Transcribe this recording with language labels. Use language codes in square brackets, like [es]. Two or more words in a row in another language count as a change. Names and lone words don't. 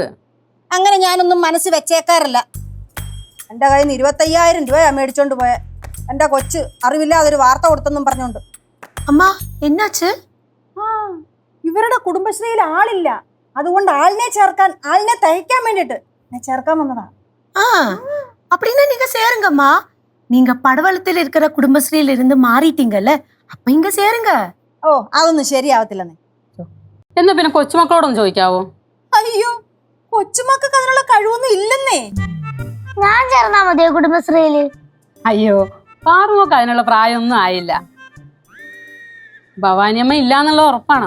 [ml] അങ്ങനെ ഞാനൊന്നും മനസ്സ് വെച്ചേക്കാറില്ല. എന്റെ കയ്യിൽ നിന്ന് 25,000 രൂപയാ മേടിച്ചോണ്ട് പോയ. എന്റെ കൊച്ച് അറിവില്ലാതൊരു വാർത്ത കൊടുത്തെന്നും പറഞ്ഞോണ്ട്. അമ്മ എന്നാച്ച്? ഇവരുടെ കുടുംബശ്രീയിൽ ആളില്ല, അതുകൊണ്ട് ആളിനെ തയ്ക്കാൻ വേണ്ടിട്ട് ഞാൻ ചേർക്കാൻ വന്നതാ. [ta] அப்படின்னா நீங்க சேருங்கம்மா. நீங்க படவளத்தில் இருக்கிற குடும்பஸ்ரீல இருந்து மாறிட்டீங்கல்ல, அப்ப இங்க சேருங்க. [ml] ഓ, അതൊന്നും ശരിയാവത്തില്ലെന്നേ. എന്നാ പിന്നെ കൊച്ചുമക്കളോടൊന്ന് ചോദിക്കാവോ? അയ്യോ, കൊച്ചുമക്കൾക്ക് അതിനുള്ള കഴിവൊന്നും ഇല്ലെന്നേ. ഞാൻ ചേർന്നാ മതിയോ കുടുംബശ്രീയില്? അയ്യോ, പാറുമൊക്കെ അതിനുള്ള പ്രായമൊന്നും ആയില്ല. ഭവാനിയമ്മ ഇല്ലാന്നുള്ള ഉറപ്പാണോ?